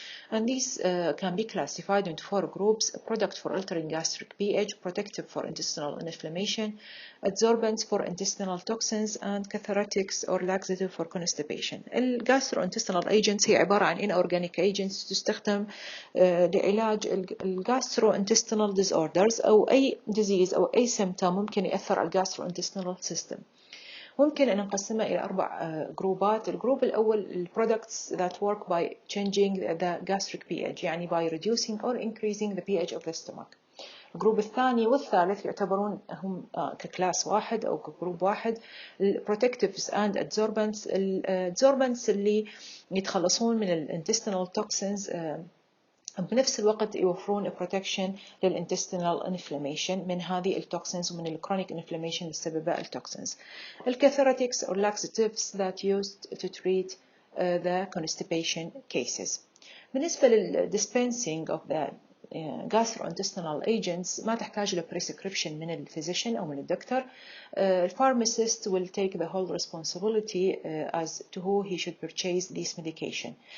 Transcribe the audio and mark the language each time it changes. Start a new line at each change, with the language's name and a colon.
English: And these can be classified into 4 groups: a product for altering gastric pH, protective for intestinal inflammation, adsorbents for intestinal toxins, and cathartics or laxative for constipation.
Arabic: الجاستروintestinal agents هي عبارة عن
English: inorganic agents
Arabic: تستخدم لعلاج الجاستروintestinal disorders أو أي disease أو أي symptom ممكن يأثر على الجاستروintestinal system. ممكن أن نقسمها إلى 4 جروبات. الجروب الأول ال
English: products that work by changing the gastric pH،
Arabic: يعني
English: by reducing or increasing the pH of the stomach.
Arabic: الجروب الثاني والثالث يعتبرون هم ككلاس واحد أو كجروب واحد.
English: ال protectives and adsorbents.
Arabic: ال adsorbents اللي يتخلصون من ال
English: intestinal toxins
Arabic: بنفس الوقت يوفرون protection للintestinal inflammation من هذه التوكسينز ومن الكرونيك inflammation اللي تسببها التوكسينز.
English: الكاثارتكس or laxatives that used to treat the constipation cases.
Arabic: بالنسبة للdispensing
English: of the gastrointestinal agents
Arabic: ما تحتاج ل prescription من الفيزيشن أو من الدكتور.
English: Pharmacist will take the whole responsibility as to who he should purchase this medication.